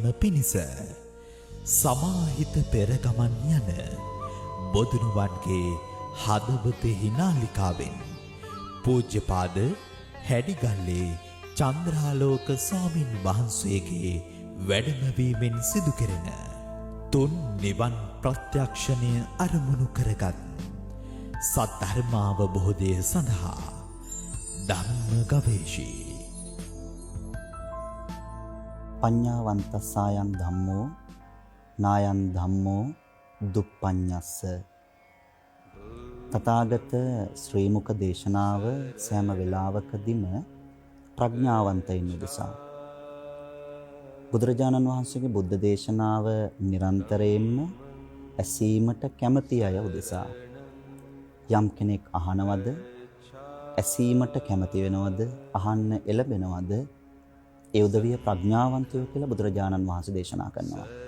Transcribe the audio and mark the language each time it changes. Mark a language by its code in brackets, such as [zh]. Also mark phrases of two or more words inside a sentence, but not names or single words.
[si] පිණිස සමාහිත පෙරගමන් යන බොදුනුවන්ගේ හදවතෙහි නාලිකාවෙන් පූජ්‍යපාද හැඩිගල්ලේ චන්ද්‍රාලෝක ස්වාමින් වහන්සේගේ වැඩමවීමෙන් සිදු කෙරෙන තුන් නිවන් ප්‍රත්‍යක්ෂණය අරමුණු කරගත් සද්ධර්මාවබෝධය සඳහා ධම්ම ගවේෂී [pi] පඤ්ඤාවන්තස්සායන් ධම්මෝ නායන් ධම්මෝ දුප්පඤ්ඤස්ස. [si] තථාගත ශ්‍රී මුක දේශනාව සෑම වෙලාවකදීම ප්‍රඥාවන්තයින් උදෙසා බුදුරජාණන් වහන්සේගේ බුද්ධ දේශනාව නිරන්තරයෙන්ම ඇසීමට කැමති අය උදෙසා යම් කෙනෙක් අහනවද ඇසීමට කැමති වෙනවද අහන්න එළබෙනවද ඒ උදවිය ප්‍රඥාවන්තයෝ කියලා බුදුරජාණන් වහන්සේ දේශනා කරනවා.